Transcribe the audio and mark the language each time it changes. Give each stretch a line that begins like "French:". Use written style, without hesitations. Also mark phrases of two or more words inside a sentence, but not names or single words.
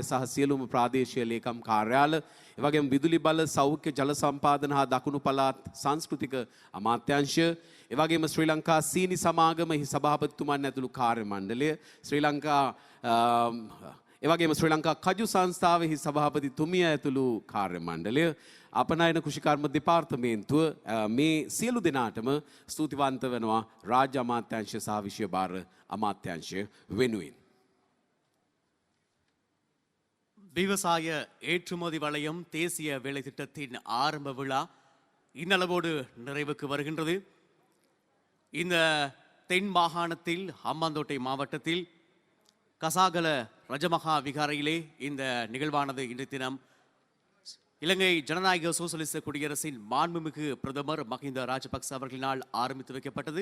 Sinhala: සහ සියලුම ප්‍රාදේශීය ලේකම් කාර්යාල එවැගේම විදුලි බල සෞඛ්‍ය ජල සම්පාදන හා දකුණු පළාත් සංස්කෘතික අමාත්‍යාංශය එවැගේම ශ්‍රී ලංකා සීනි සමාගමෙහි සභාපතිතුමන් ඇතුළු කාර්ය මණ්ඩලය ශ්‍රී ලංකා එවගේම ශ්‍රී ලංකා කජු සංස්ථාවෙහි සභාපතිතුමිය ඇතුළු කාර්ය මණ්ඩලය අපනයන කෘෂිකර්ම දෙපාර්තමේන්තුව මේ සියලු දෙනාටම ස්තුතිවන්ත වෙනවා රාජ්‍ය අමාත්‍යාංශ සහ විෂය භාර අමාත්‍යාංශය වෙනුවෙන්.
Tamil: விவசாய ஏற்றுமதி வளையம் தேசிய வேலை திட்டத்தின் ஆரம்ப விழா இன்னளவோடு நிறைவுக்கு வருகின்றது. இந்த தென் மாகாணத்தில் ஹம்பாந்தோட்டை மாவட்டத்தில் கசாகல ரஜமகா விகாரையிலே இந்த நிகழ்வானது இன்றைய தினம் இலங்கை ஜனநாயக சோசலிச குடியரசின் மாண்புமிகு பிரதமர் மஹிந்த ராஜபக்ச அவர்களினால் ஆரம்பித்து வைக்கப்பட்டது.